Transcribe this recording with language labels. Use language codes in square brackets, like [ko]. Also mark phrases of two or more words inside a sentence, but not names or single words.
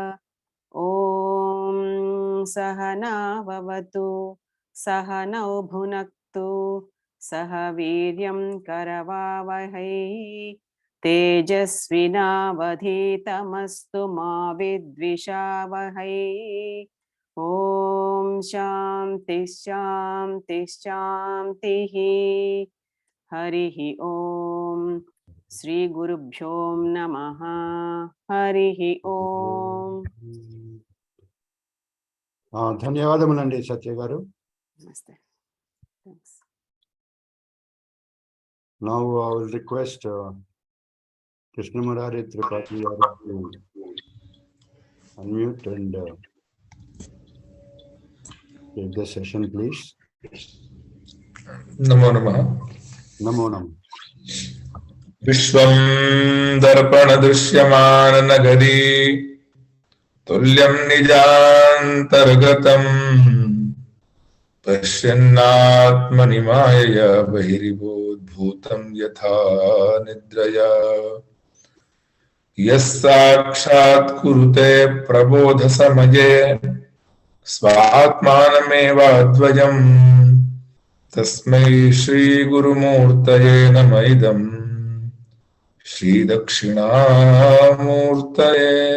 [sa] ॐ सहना भवतु सहनौ भुनक्तु सह वीर्यं करवावहै तेजस्विनावधीतमस्तु मा विद्विषावहै। ॐ शान्ति शान्ति शान्तिः। हरिः ॐ श्री गुरुभ्यो नमः। हरिः ॐ। [te] ధన్యవాదములండి సత్య గారు. నమస్తే. [en] Thanks. Now I will request Krishna Murari Tripathi to unmute and take the session, please. [sa] नमो नमः. नमो नमः. विश्वं दर्पण दृश्यमान नगरी तुल्यं निजान्तर्गतम् पश्यन्नात्मनि माया बहिरिवोद्भूतं यथा निद्रया यः साक्षात् कुरुते प्रबोध समये स्वात्मानमेव अद्वयम् तस्मै श्री गुरुमूर्तये नमः इदं श्री दक्षिणामूर्तये।